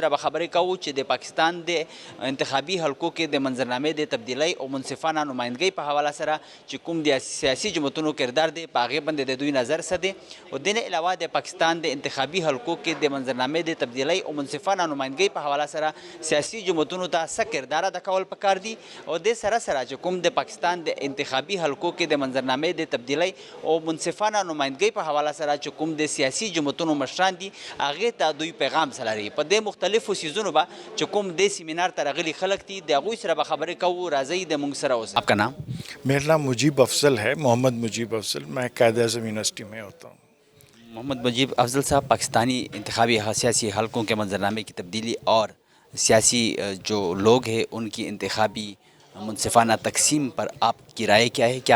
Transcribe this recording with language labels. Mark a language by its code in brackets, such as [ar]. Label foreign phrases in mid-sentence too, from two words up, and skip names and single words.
[ps] سره به خبرې کوو چې د پاکستان د انتخابي حلقو کې د منظرنامې د تبدیلی او منصفانه نمائندګۍ په حواله سره چې کوم د سیاسي جماعتونو کردار دی په هغې باندې د دوی نظر څه دی او د نه علاوه د پاکستان د انتخابي حلقو کې د منظرنامې د تبدیلی او منصفانه نمائندګۍ په حواله سره سیاسي جماعتونو ته څه کردار ادا کول پکار دي او د سره سره چې کوم د پاکستان د انتخابي حلقو کې د منظرنامې د تبدیلی او منصفانه نمائندګۍ په حواله سره چې کوم د سیاسي جماعتونو مشران دي هغې ته دوی پیغام څه لري. په دې مختلفو څیزونو به چې کوم د سیمینار ته راغلي خلک دي د هغوی سره به خبرې کوو. راځئ د موږ سره اوسئ. [ur] آپ کا نام؟ میرا نام مجیب افضل ہے، محمد مجیب افضل. میں قائد اعظم یونیورسٹی میں ہوتا ہوں. محمد مجیب افضل صاحب، پاکستانی انتخابی سیاسی حلقوں کے منظرنامے کی تبدیلی اور سیاسی جو لوگ ہیں ان کی انتخابی منصفانہ تقسیم پر آپ کی رائے کیا ہے؟